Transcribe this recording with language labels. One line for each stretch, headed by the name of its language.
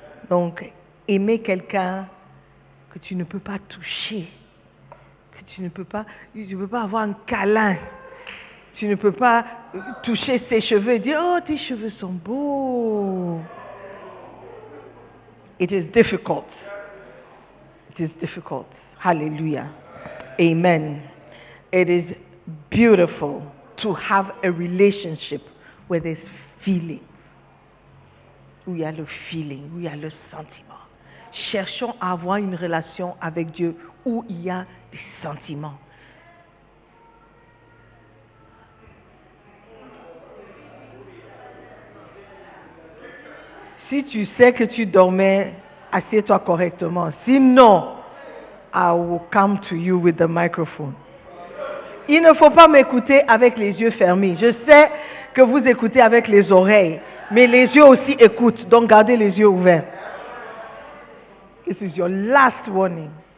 French: Donc, aimer quelqu'un que tu ne peux pas toucher, que tu ne peux pas avoir un câlin, tu ne peux pas toucher ses cheveux et dire, oh, tes cheveux sont beaux.
English: It is difficult. It is difficult. Hallelujah. Amen. It is beautiful to have a relationship where there's feeling.
French: Où il y a le feeling, où il y a le sentiment. Cherchons à avoir une relation avec Dieu où il y a des sentiments. Si tu sais que tu dormais, assieds-toi correctement. Sinon,
English: I will come to you with the microphone.
French: Il ne faut pas m'écouter avec les yeux fermés. Je sais que vous écoutez avec les oreilles, mais les yeux aussi écoutent. Donc gardez les yeux ouverts.
English: This is your last warning.